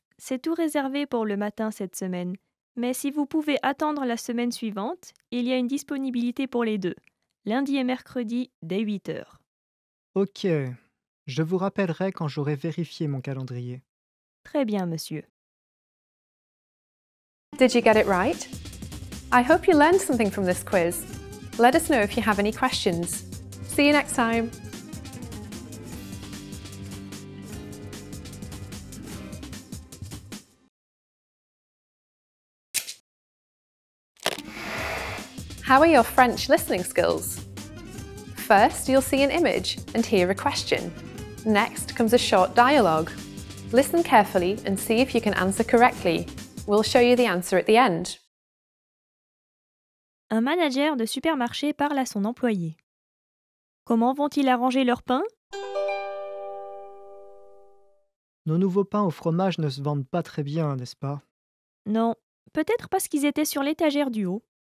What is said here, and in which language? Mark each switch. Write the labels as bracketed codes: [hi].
[fr] C'est tout réservé pour le matin cette semaine. Mais si vous pouvez attendre la semaine suivante, il y a une disponibilité pour les deux, lundi et mercredi dès 8h. Ok, je vous rappellerai quand j'aurai vérifié mon calendrier. Très bien, monsieur. [en] Did you get it right? I hope you learned something from this quiz. Let us know if you have any questions. See you next time. How are your French listening skills? First, you'll see an image and hear a question. Next comes a short dialogue. Listen carefully and see if you can answer correctly. We'll show you the answer at the end. [fr] Un manager de supermarché parle à son employé. Comment vont-ils arranger leur pain? Nos nouveaux pains au fromage ne se vendent pas très bien, n'est-ce pas? Non, peut-être parce qu'ils étaient sur l'étagère du haut.